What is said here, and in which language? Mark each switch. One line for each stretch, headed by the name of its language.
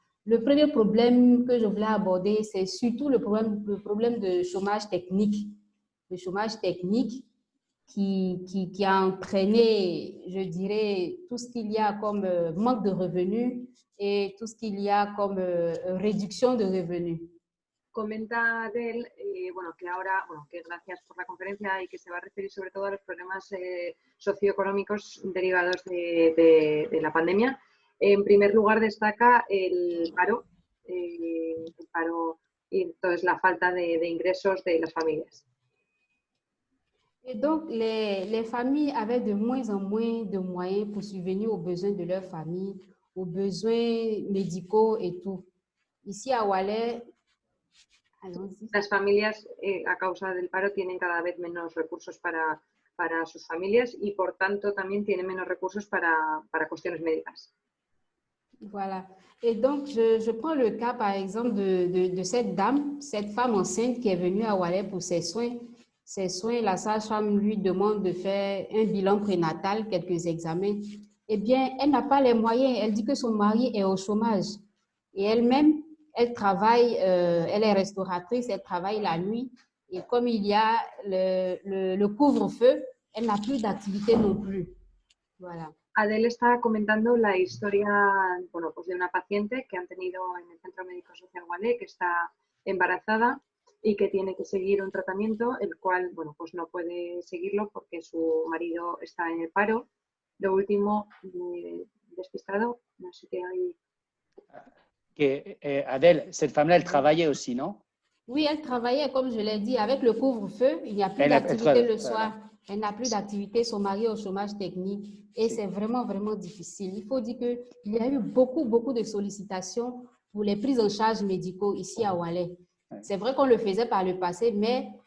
French: Le premier problème que je voulais aborder, c'est surtout le problème de chômage technique. Le chômage technique qui a entraîné, je dirais, tout ce qu'il y a comme manque de revenus et tout ce qu'il y a comme réduction de revenus.
Spanish: Comenta Adèle, bueno, que ahora, bueno, que gracias por la conferencia y que se va a referir sobre todo a los problemas socioeconómicos derivados de la pandemia. En primer lugar destaca el paro y entonces la falta de ingresos de las familias.
French: Et donc, les familles avaient de moins en moins de moyens pour subvenir aux besoins de leur famille, aux besoins médicaux et tout. Ici à Oualé,
Spanish: las familias a causa del paro tienen cada vez menos recursos para sus familias y por tanto también tienen menos recursos para cuestiones médicas.
French: Voilà. Et donc, je prends le cas, par exemple, de cette dame, cette femme enceinte qui est venue à Oualé pour ses soins. Ses soins, la sage-femme lui demande de faire un bilan prénatal, quelques examens. Eh bien, elle n'a pas les moyens. Elle dit que son mari est au chômage. Et elle-même, elle travaille, elle est restauratrice, elle travaille la nuit. Et comme il y a le couvre-feu, elle n'a plus d'activité non plus. Voilà.
Spanish: Adèle está comentando la historia, bueno, pues de una paciente que han tenido en el Centro Médico Social Oualé, que está embarazada y que tiene que seguir un tratamiento, el cual, bueno, pues no puede seguirlo porque su marido está en el paro. Lo último, despistado, no sé qué hay.
French: Adèle, cette femme-là, elle travaillait aussi, non? Oui, elle travaillait, comme je l'ai dit, avec le couvre-feu, il n'y a plus d'activité le soir. Elle n'a plus d'activité, son mari est au chômage technique et c'est vraiment, vraiment difficile. Il faut dire qu'il y a eu beaucoup de sollicitations pour les prises en charge médicaux ici à Oualé. C'est vrai qu'on le faisait par le passé, mais